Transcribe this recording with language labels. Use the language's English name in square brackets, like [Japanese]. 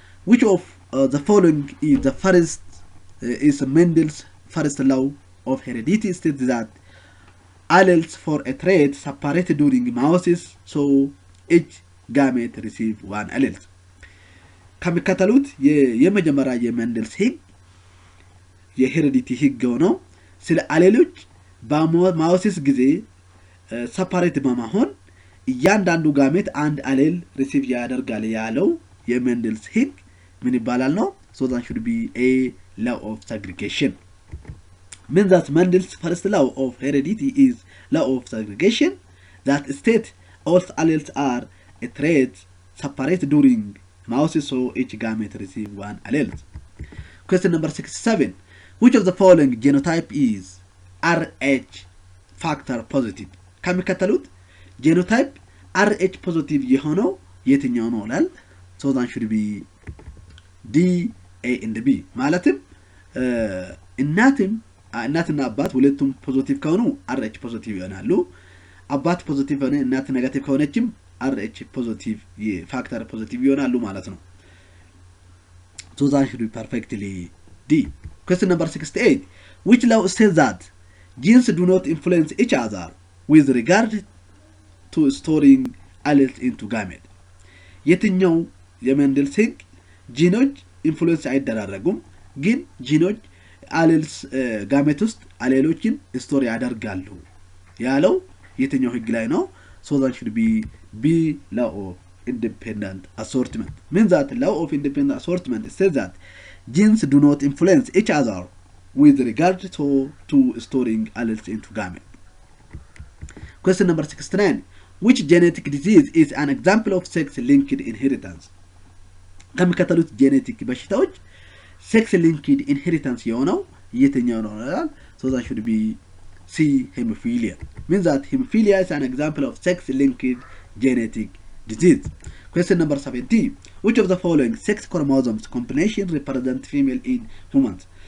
[English] Which of the following is the first is Mendel's first law of heredity states that alleles for a trait separated during meiosis, so each gamete receive one allele. [Amharic] ከሚከተሉት የመጀመሪያ የሜንደልስ ህግ የሄሬዲቲ ህግ ነው። ስለ አሌሎች በማዮሲስ ጊዜ ሰፓሬት በመሆን እያንዳንዱ ጋሜት አንድ አሌል ሪሲቭ ያደርጋል ያለው የሜንደልስ ህግ ምን ይባላል ነው? [English] So that should be a law of segregation. Means that Mendel's first law of heredity is law of segregation that states all alleles are a trait separate during meiosis, so each gamete receive one allele. Question number 67. Which of the following genotype is RH factor positive? [Amharic] ከሚከተሉት genotype RH positive የሆነው የትኛው ነው ይላል? [English] So that should be D, A and B. [Amharic] ማለትም እናትና አባት ሁለቱም ፖዚቲቭ ከሆኑ RH ፖዚቲቭ ይሆናሉ። አባት ፖዚቲቭ ሆነ እናት ኔጋቲቭ ከሆነችም RH ፖዚቲቭ የፋክተር ፖዚቲቭ ይሆናሉ ማለት ነው። [English] So that should be perfectly D. Question number 68. Which law says that genes do not influence each other with regard to storing alleles into gamete? [Amharic] የትኛው የሜንደልስ ህግ ጂኖች ኢንፍሉዌንስ አይደራረጉም ግን ጂኖች አሌልስ ጋሜት ውስጥ አሌሎችን ስቶር ያደርጋሉ ያለው የትኛው ህግ ላይ ነው? [English] So that should be B, law of independent assortment. Means that law of independent assortment says that genes do not influence each other with regard to storing alleles into gamete. Question number 69. Which genetic disease is an example of sex-linked inheritance? [Amharic] ከሚከተሉት ጄኔቲክ በሽታዎች ሴክስ ሊንክድ ኢንሄሪታንስ የሆነው የትኛው ነው ይላል? [English] So that should be C, hemophilia. Means that hemophilia is an example of sex-linked genetic disease. Question number 70. Which of the following sex chromosomes combination represent female in humans?